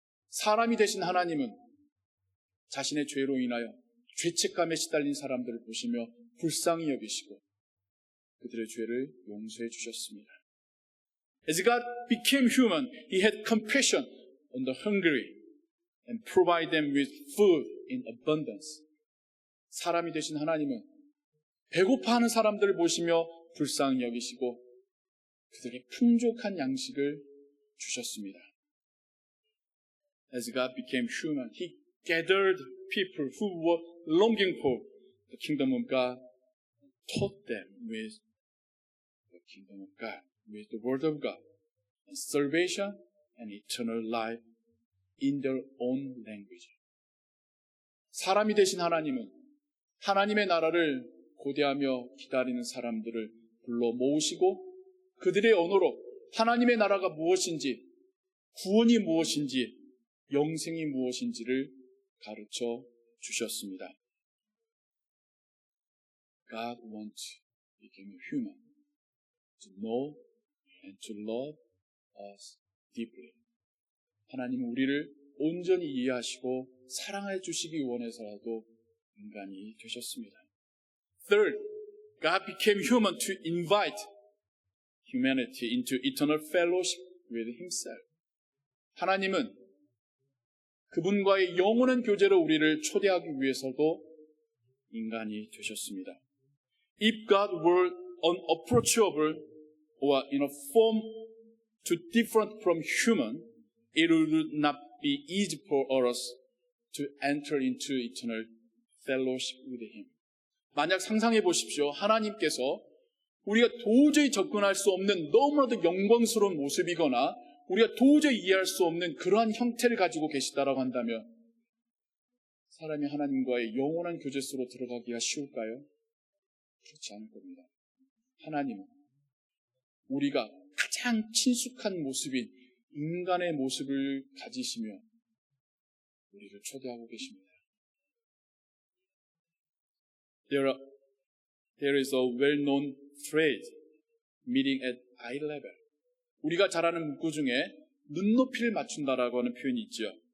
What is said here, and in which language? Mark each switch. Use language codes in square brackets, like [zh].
[ko] 사람이 되신 하나님은 자신의 죄로 인하여 죄책감에 시달린 사람들을 보시며 불쌍히 여기시고 그들의 죄를 용서해 주셨습니다. [en] As God became human, He had compassion on the hungry and provided them with food in abundance. [ko] 사람이 되신 하나님은 배고파하는 사람들을 보시며 불쌍히 여기시고 그들에게 풍족한 양식을 주셨습니다. [en] As God became human, He gathered people who were longing for the kingdom of God, taught them with the kingdom of God, with the word of God, and salvation and eternal life in their own language. [ko] 사람이 되신 하나님은 하나님의 나라를 고대하며 기다리는 사람들을 불러 모으시고 그들의 언어로 하나님의 나라가 무엇인지, 구원이 무엇인지, 영생이 무엇인지를 가르쳐 주셨습니다. [en] God wants to become a human, to know and to love us deeply. [ko] 하나님은 우리를 온전히 이해하시고 사랑해 주시기 원해서라도 인간이 되셨습니다. [en] Third, God became human to invite humanity into eternal fellowship with Himself. [ko] 하나님은 그분과의 영원한 교제로 우리를 초대하기 위해서도 인간이 되셨습니다. [en] If God were unapproachable or in a form too different from human, it would not be easy for us to enter into eternal fellowship with Him. [ko] 만약 상상해 보십시오. 하나님께서 우리가 도저히 접근할 수 없는 너무나도 영광스러운 모습이거나 우리가 도저히 이해할 수 없는 그러한 형태를 가지고 계시다라고 한다면 사람이 하나님과의 영원한 교제 속으로 들어가기가 쉬울까요? 그렇지 않을 겁니다. 하나님은 우리가 가장 친숙한 모습인 인간의 모습을 가지시며 우리를 초대하고 계십니다. [en] There is a well-known phrase, meeting at eye level. [ko] 우리가 잘 아는 문구 중에 눈높이를 맞춘다라고 하는 표현이 있죠.